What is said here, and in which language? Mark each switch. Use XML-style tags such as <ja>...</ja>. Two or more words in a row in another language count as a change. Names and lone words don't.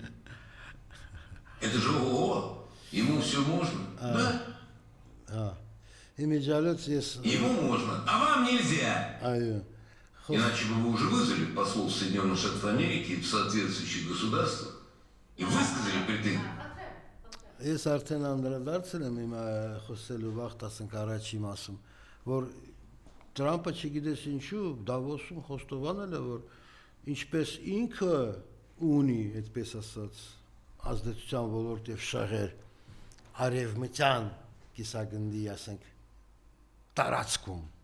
<ru>Это же ого, ему все можно, да? Ему можно, а вам нельзя. Иначе бы вы уже вызвали послов Соединенных Штатов Америки в соответствующих государствах и высказали претензии.</ru> <hy>Ես արդեն անդրադարձել եմ իմ խոսելու վաղ 10 առաջի մասում, որ Թրամփը չգիտես ինչու Դավոսում խոստովանել է, որ ինչպես ինքը ունի, այդպես ասած, ազդեցության ոլորտ եւ շահեր արևմտյան կիսագնդի, ասենք, տարածքում,</hy>